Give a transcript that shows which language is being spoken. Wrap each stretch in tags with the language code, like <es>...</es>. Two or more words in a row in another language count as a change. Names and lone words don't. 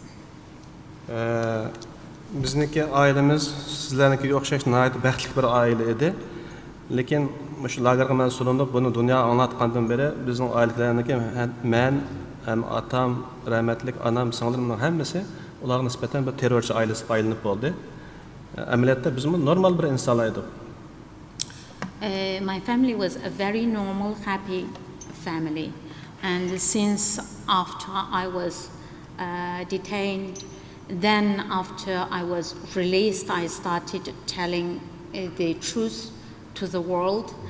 <uz>Bizniki ailemiz sizlarnikiga o'xshash nihoyat baxtli bir oila edi. Lekin shu lagerga men solinib buni dunyo anlatgandan beri bizning ailalarniki men hem atam, rahmetlik anam, singlimning hammasi ularga nisbatan bir terrorchi ailasi aylanib bo'ldi. Amaliyotda biz normal bir insonlar edik.</uz> <en>My family was a very normal, happy family, and since after I was detained, then after I was released, I started telling the truth to the world.</en>